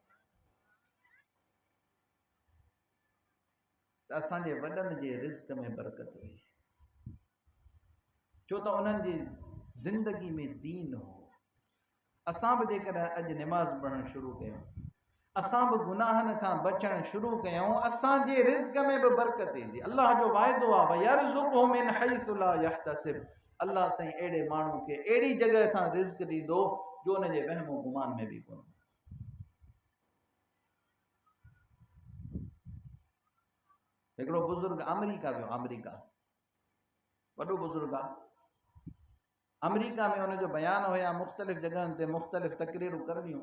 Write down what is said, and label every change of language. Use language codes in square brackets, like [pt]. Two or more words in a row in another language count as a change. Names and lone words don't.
[sd] त असांजे वॾनि जे रिज़्क़ में बरकत हुई, छो त उन्हनि जी ज़िंदगी में दीन हो। असां बि जेकॾहिं अॼु निमाज़ पढ़णु शुरू कयूं, असां बि गुनाहनि खां बचणु शुरू कयूं, असांजे रिज़्क़ में बि बरकत ईंदी। अल्लाह जो वाइदो आहे, [ar] ويرزقه من حيث لا يحتسب. [sd] अल्लाह साईं अहिड़े माण्हू खे अहिड़ी जॻह खां रिज़्क़ ॾींदो जो हुनजे वहमो गुमान में बि कोन। हिकिड़ो बुज़ुर्ग अमेरिका वियो, अमेरिका वॾो बुज़ुर्ग आहे। अमेरिका में हुनजो बयानु हुया, मुख़्तलिफ़ जॻहियुनि ते मुख़्तलिफ़ तकरीरूं करणियूं।